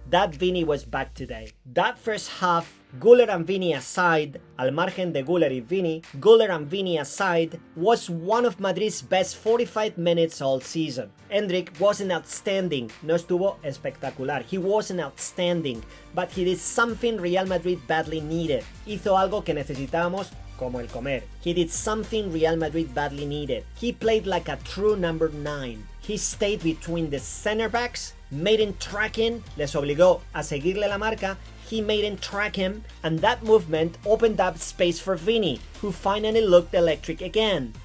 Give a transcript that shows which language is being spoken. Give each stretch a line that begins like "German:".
English: That Vini was back today. That first half, Güler and Vini aside,
Spanish: al margen de Güler y Vini,
English: Güler and Vini aside, was one of Madrid's best 45 minutes all season. Endrick wasn't outstanding,
Spanish: no estuvo espectacular,
English: he wasn't outstanding, but he did something Real Madrid badly needed.
Spanish: Hizo algo que necesitábamos como el comer.
English: He did something Real Madrid badly needed. He played like a true number 9. He stayed between the center backs, made him track in,
Spanish: les obligó a seguirle la marca,
English: he made him track him, and that movement opened up space for Vini, who finally looked electric again.